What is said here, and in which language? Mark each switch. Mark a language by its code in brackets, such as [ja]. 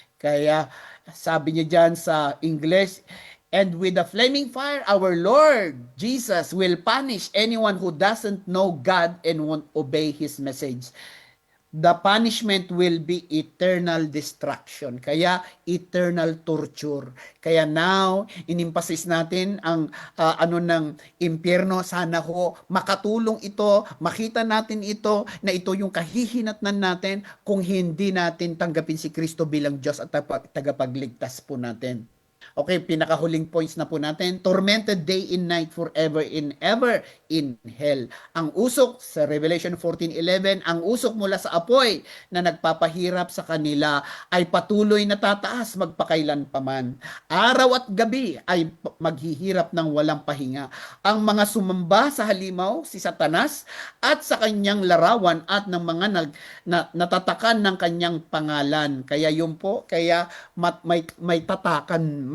[tl] Kaya sabi niya dyan sa English, [en] and with the flaming fire, our Lord Jesus will punish anyone who doesn't know God and won't obey His message. The punishment will be eternal destruction. Kaya eternal torture. [tl] Kaya now, inimpasis natin ang ano ng impyerno. Sana ho makatulong ito, makita natin ito, na ito yung kahihinatnan natin kung hindi natin tanggapin si Kristo bilang Diyos at tagapagligtas po natin. Okay, pinakahuling points na po natin. [en] Tormented day and night forever and ever in hell. [tl] Ang usok sa Revelation 14:11, ang usok mula sa apoy na nagpapahirap sa kanila ay patuloy na tataas magpakailan paman. Araw at gabi ay maghihirap ng walang pahinga. Ang mga sumamba sa halimaw, si Satanas, at sa kanyang larawan at ng mga natatakan ng kanyang pangalan. Kaya yun po, kaya may tatakan,